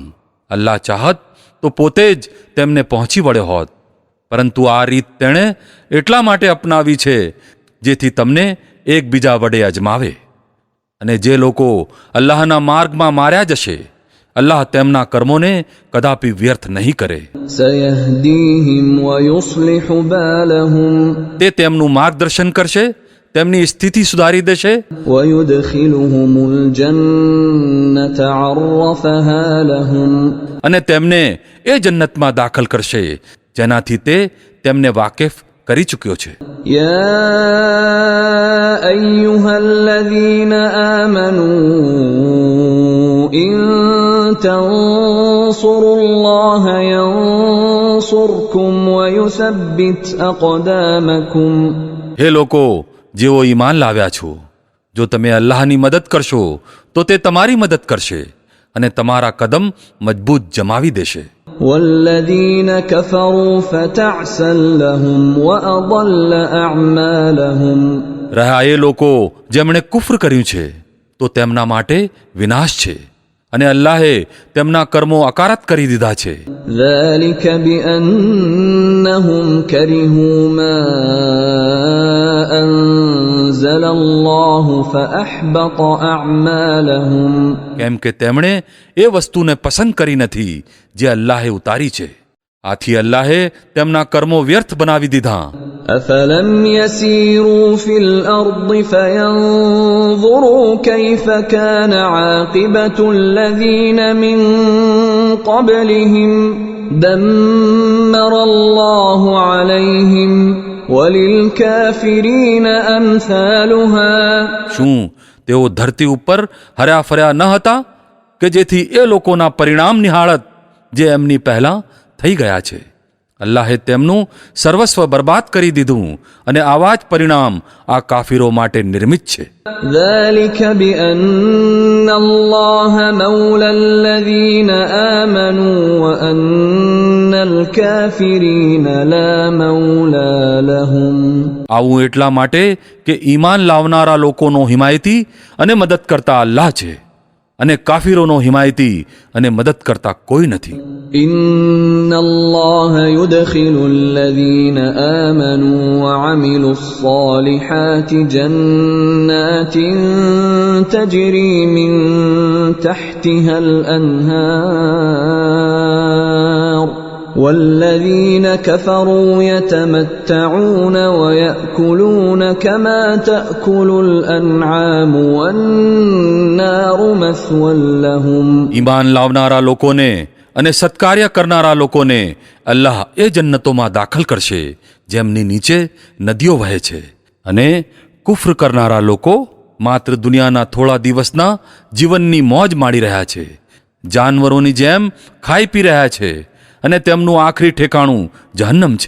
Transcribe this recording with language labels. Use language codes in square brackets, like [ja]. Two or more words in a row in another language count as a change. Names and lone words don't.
[gu] અલ્લાહ ચાહત તો પોતે જ તેમને પહોંચી વળ્યો હોત, પરંતુ આ રીત તેણે એટલા માટે અપનાવી છે જેથી તમને એકબીજા વડે અજમાવે. અને જે લોકો અલ્લાહના માર્ગમાં માર્યા જશે, અલ્લાહ તેમના કર્મોને કદાપી વ્યર્થ નહીં કરે. [ar] سيهديهم ويصلح بالهم. [gu] તે તેમનું માર્ગદર્શન કરશે, તેમની સ્થિતિ સુધારી દેશે [ar] ويدخلهم الجنة عرفها لهم. [gu] અને તેમને એ જન્નતમાં દાખલ કરશે જેનાથી તે તેમને વાકેફ કરી ચૂક્યો છે. [ar] يا أيها الذين آمنوا إن تنصروا الله ينصركم ويثبت أقدامكم. [gu] હે લોકો જેઓ ઈમાન લાવ્યા છો, જો તમે અલ્લાહની મદદ કરશો તો તે તમારી મદદ કરશે અને તમારા કદમ મજબૂત જમાવી દેશે. [ar] والذين كفروا فتعسا لهم وأضل أعمالهم. [gu] રહ્યા એ લોકો જેમણે કુફર કર્યું છે તો તેમના માટે વિનાશ છે અને અલ્લાહે તેમના કર્મો અકારત કરી દીધા છે. [ar] ذلك بأنهم كرهوا ما أنزل الله فأحبط أعمالهم. [gu] કેમ કે તેમણે એ વસ્તુને પસંદ કરી નથી જે અલ્લાહે ઉતારી છે, આથી અલ્લાહે તેમના કર્મો વ્યર્થ બનાવી દીધા. [ar] أفلم يسيروا في الأرض فينظروا كيف كان عاقبة الذين من قبلهم دمر الله عليهم وللكافرين أمثالها. [gu] શું તેઓ ધરતી ઉપર હર્યા ફર્યા ન હતા કે જેથી એ લોકોના પરિણામ નિહાળત જે એમની પહેલા થઈ ગયા છે? અલ્લાહે તેમનું સર્વસ્વ બરબાદ કરી દીધું અને આવા જ પરિણામ આ કાફીરો માટે નિર્મિત છે. [ar] ذلك بأن الله مولى الذين آمنوا وأن الكافرين لا مولى لهم. [gu] આવું એટલા માટે કે ઈમાન લાવનારા લોકોનો હિમાયતી અને મદદ કરતા અલ્લાહ છે અને કાફીરોનો હિમાયતી અને મદદ કરતા કોઈ નથી. [ar] إن الله يدخل الذين آمنوا وعملوا الصالحات جنات تجري من تحتها الأنهار والذين كفروا يتمتعون ويأكلون كما تأكل الأنعام والنار مثوى لهم. [gu] ઈમાન લાવનારા લોકોને અને સત્કાર્ય કરનારા લોકોને અલ્લાહ એ જન્નતોમાં દાખલ કરશે જેમની નીચે નદીઓ વહે છે, અને કુફ્ર કરનારા લોકો માત્ર દુનિયાના થોડા દિવસના જીવનની મોજ માણી રહ્યા છે, જાનવરોની જેમ ખાઈ પી રહ્યા છે, અને તેમનું આખરી ઠેકાણું જહન્નમ છે.